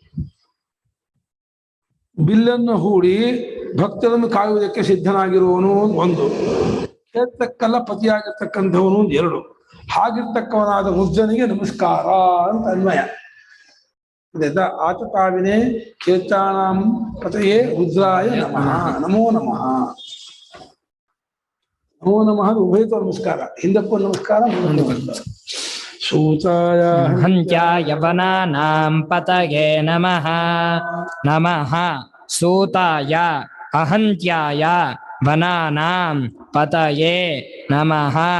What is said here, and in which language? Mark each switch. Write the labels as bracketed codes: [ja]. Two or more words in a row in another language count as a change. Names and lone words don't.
[kn] ಬಿಲ್ಲನ್ನು ಹೂಡಿ ಭಕ್ತರನ್ನು ಕಾಯುವುದಕ್ಕೆ ಸಿದ್ಧನಾಗಿರುವವನು ಒಂದು. ಕ್ಷೇತ್ರಕ್ಕೆಲ್ಲ ಪತಿಯಾಗಿರ್ತಕ್ಕಂಥವನು ಎರಡು. ಹಾಗಿರ್ತಕ್ಕವನಾದ ರುದ್ರನಿಗೆ ನಮಸ್ಕಾರ ಅಂತ ಅನ್ವಯ. [sa] ಆತತಾವಿನೇ ಕ್ಷೇತ್ರಾಣಾಂ ಪತಯೇ ರುದ್ರಾಯ ನಮಃ. ನಮೋ ನಮಃ. ನಮೋ ನಮಃ ಉಭಯತೋ ನಮಸ್ಕಾರ. [kn] ಹಿಂದಕ್ಕೂ ನಮಸ್ಕಾರ. ಸೂತಾಯ [sa] ಹಂತ್ಯಾಯ ವನಾನಾಂ ಪತಯೇ ನಮಃ. ನಮಃ ಸೂತಾಯ ಅಹಂತ್ಯಾಯ ವನಾನಾಂ ಪತಯೇ ನಮಃ.